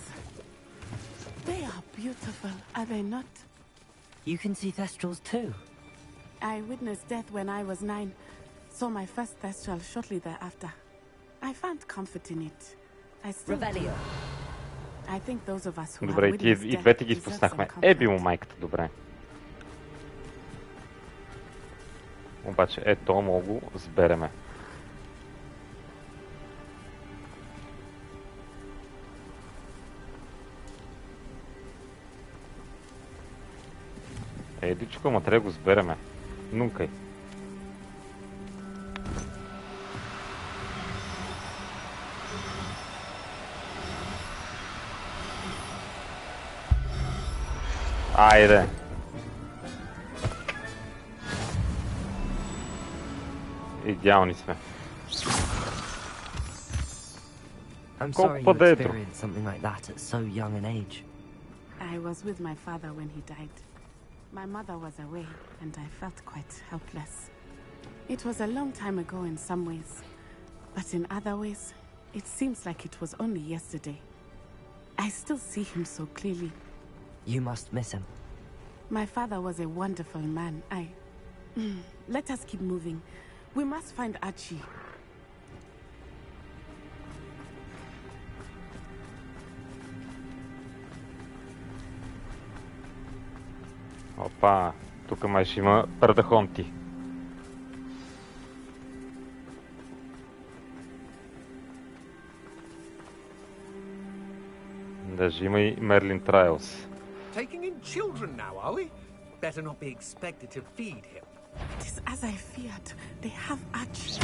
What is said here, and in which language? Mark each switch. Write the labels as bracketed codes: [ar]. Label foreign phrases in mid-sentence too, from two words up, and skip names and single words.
[en] They are beautiful, are they not? You can see Thestrals too. I witnessed death when I was 9. Saw my first Thestral shortly thereafter. I found comfort in it. I still Revelio. I think those of us who [bg] Добре, [en] have witnessed [bg] и [en] death [bg] двете ги [en] deserve some [bg] изпуснахме. [en] comfort. [bg] Било майката, добре. Обаче, ето мога го сбереме. Едичко, ма трябва да го сбереме. Нункай. Айде. Идеални сме. [en] I'm [bg] Колко [en] sorry you [bg] по-дето? [en] experienced something like that at so young an age. I was with my father when he died. My mother was away, and I felt quite helpless. It was a long time ago in some ways, but in other ways, it seems like it was only yesterday. I still see him so clearly. You must miss him. My father was a wonderful man. Let us keep moving. We must find Archie. [bg] Опа, тук май ще има предахонти. Даже има и Мерлин Трайлс. [en] Taking in children now, are we? Better not be expected to feed him. It is as I feared. They have Archie.